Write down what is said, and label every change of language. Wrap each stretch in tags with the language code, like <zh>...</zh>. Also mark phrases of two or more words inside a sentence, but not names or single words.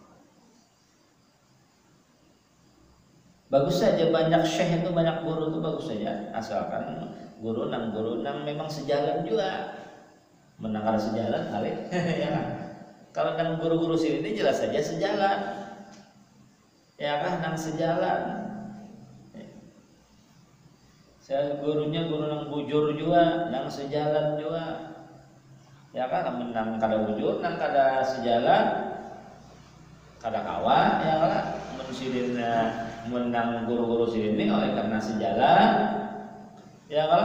<bjn>Bagus saja banyak syekh itu, banyak guru itu bagus saja, asalkan guru nang memang sejalan juga. Menang kada sejalan kali ya kan. Kalau nang guru-guru sini ini jelas saja sejalan. Ya kan, nang sejalan. Saya gurunya guru nang bujur juga, nang sejalan juga. Ya kan, nang kada bujur, nang kada sejalan, kada kawan ya kan. Sidin menang guru-guru sini oleh karena sejalan. Ya kan?</bjn>